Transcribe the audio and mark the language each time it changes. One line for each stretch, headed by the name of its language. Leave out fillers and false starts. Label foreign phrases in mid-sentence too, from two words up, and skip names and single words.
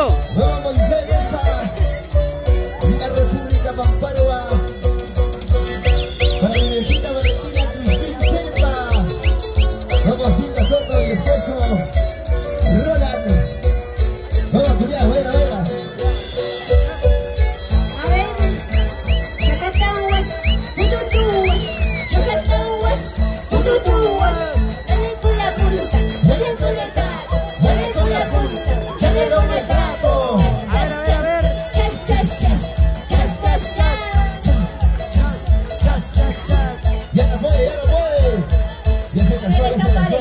Spanish: Vamos, Moisés Mesa. La República Pamparua. Para mi viejita Valentina Cristina Serpa. Vamos, Cinta Soto y esposo Roland. Vamos, Julián, baila, baila. A ver, chacatahuas, pututuas, chacatahuas, pututuas. Dale con la punta, dale con la tapa, dale con la punta, dale con el trapo. A ver, a ver, a ver. Chas, chas, chas, chas, chas, chas. Ya no puede, ya no puede. Ya se cansó, ya se cansó.